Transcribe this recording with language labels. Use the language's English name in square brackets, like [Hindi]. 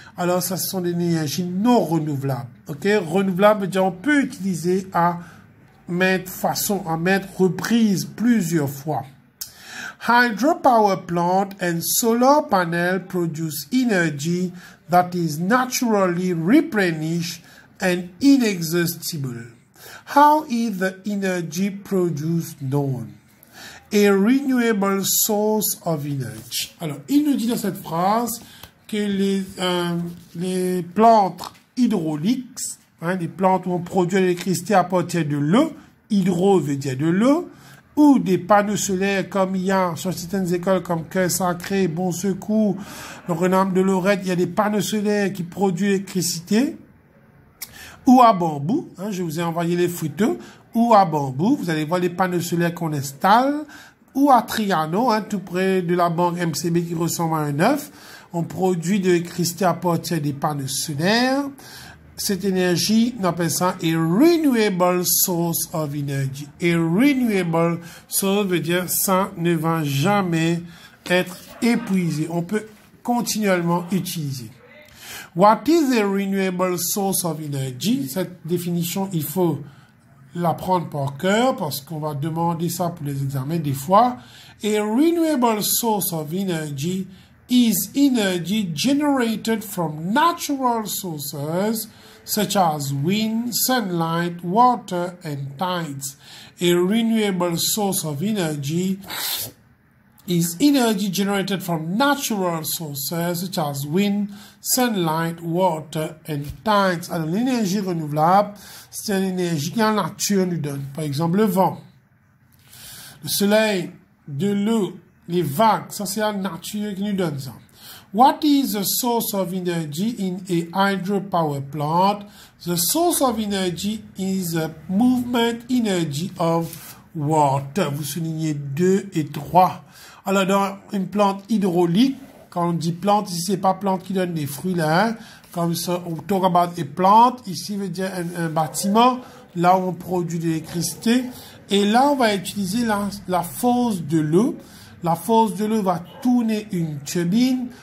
[French] alors ça, ce sont des énergies non renouvelables. Ok, renouvelable veut dire on peut utiliser à maintes façons, à maintes reprises, plusieurs fois. [English] Hydropower plant and solar panel produce energy that is naturally replenished and inexhaustible. How is the energy produced known? A renewable source of energy. [French] Alors, il nous dit dans cette phrase que les plantes hydrauliques, les plantes où on produit l'électricité à partir de l'eau, hydro veut dire de l'eau, ou des panneaux solaires comme il y a sur certaines écoles comme Cœur Sacré, Bon Secours, le Renom de Lorette, il y a des panneaux solaires qui produisent l'électricité, ou à bambou, je vous ai envoyé les photos, ou à bambou, vous allez voir les panneaux solaires qu'on installe, ou à Triano, tout près de la banque MCB qui ressemble à un œuf, on produit de l'électricité à partir des panneaux solaires. Cette énergie, on appelle ça [English] a renewable source of energy. A renewable source [French] veut dire ça ne va jamais être épuisé. On peut continuellement utiliser. [English] What is a renewable source of energy? [French] Cette définition, il faut l'apprendre par cœur parce qu'on va demander ça pour les examens des fois. [English] A renewable source of energy is energy generated from natural sources such as wind, sunlight, water, and tides. A renewable source of energy is energy generated from natural sources such as wind, sunlight, water, and tides. [French] Alors, l'énergie renouvelable, c'est une énergie que la nature nous donne. Par exemple, le vent, le soleil, de l'eau, les vagues, ça c'est la nature qui nous donne ça. [English] What is the source of energy in a hydropower plant? The source of energy is a movement energy of water. [French] Vous soulignez 2 et 3. Alors, dans une plante hydraulique, quand on dit plante, ici, c'est pas plante qui donne des fruits, là, comme ça, on [English] talk about a plant, [French] ici, veut dire un bâtiment, là où on produit de l'électricité. Et là, on va utiliser la force de l'eau. La force de l'eau va tourner une turbine.